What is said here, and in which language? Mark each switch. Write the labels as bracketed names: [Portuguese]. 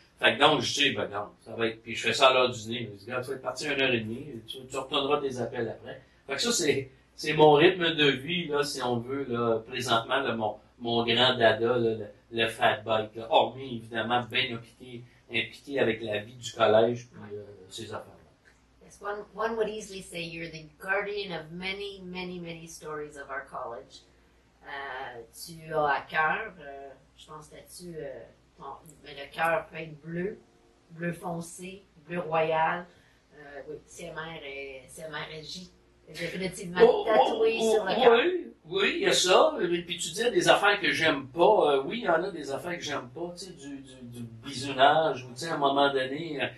[French] Fait que donc, je dis, ben non, ça va être, puis je fais ça à l'heure du dîner. Je dis, regarde, tu vas être parti 1h30, tu retourneras tes appels après. Fait que ça, c'est mon rythme de vie, là, si on veut, là, présentement, là, mon grand dada, là, le fat bike, là. Hormis, évidemment, bien impliqué avec la vie du collège, puis ces affaires. [English] Yes, one would easily say you're the guardian of many, many, many stories of our college. [French] Tu as à cœur, je pense là-dessus, mais le cœur peut être bleu foncé, bleu royal. Oui, CMRJ est définitivement tatoué sur le cœur. Oui, il y a ça. Puis tu dis des affaires que j'aime pas. Oui, il y en a des affaires que j'aime pas, tu sais, du bisounage, ou tu sais, à un moment donné.